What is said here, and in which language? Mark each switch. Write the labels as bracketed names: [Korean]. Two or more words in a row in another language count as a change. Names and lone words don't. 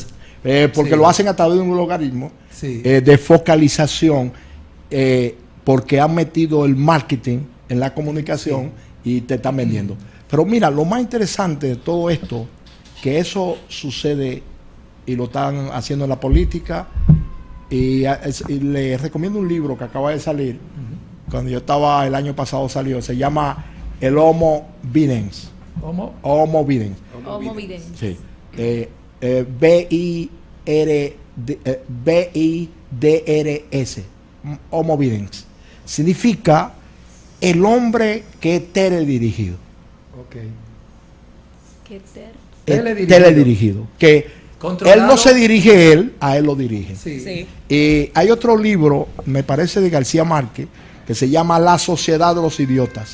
[Spanish] Porque lo hacen a través de un logaritmo de focalización, porque han metido el marketing en la comunicación y te están vendiendo. Pero mira, lo más interesante de todo esto, que eso sucede y lo están haciendo en la política, y les recomiendo un libro que acaba de salir, cuando yo estaba, el año pasado salió, se llama El Homo Videns. Homo Videns. Sí. B-I-D-R-S. Homo Videns. Significa el hombre que es teledirigido. Teledirigido. Que él no se dirige a él lo dirige. Hay otro libro, me parece de García Márquez, que se llama La Sociedad de los Idiotas.